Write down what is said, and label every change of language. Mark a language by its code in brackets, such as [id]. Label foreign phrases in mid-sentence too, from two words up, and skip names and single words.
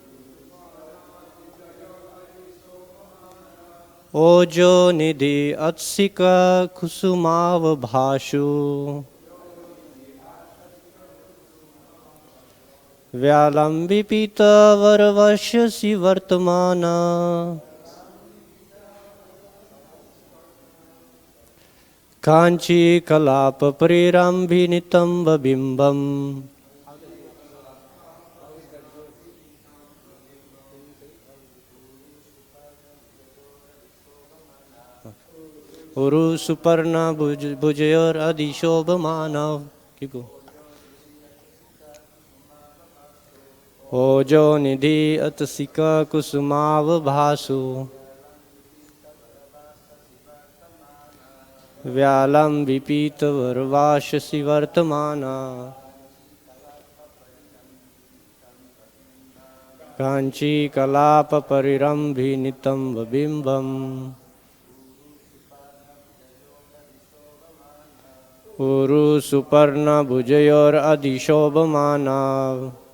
[sa] ओजोनिधी अतसिकाकुसुमावभासौ व्यालम्बिपीतवरवाससि वर्तमान काञ्चीकलापपरिरम्भि नितम्बबिम्बम् उरु सुपर्णभुजयोर् अधि शोभमानौ. [en] Keep going. [sa] ओजोनिधी अतसिकाकुसुमावभासौ व्यालम्बिपीतवरवाससि वर्तमान काञ्चीकलापपरिरम्भि नितम्बबिम्बम् उरु सुपर्णभुजयोर् अधि शोभमानौ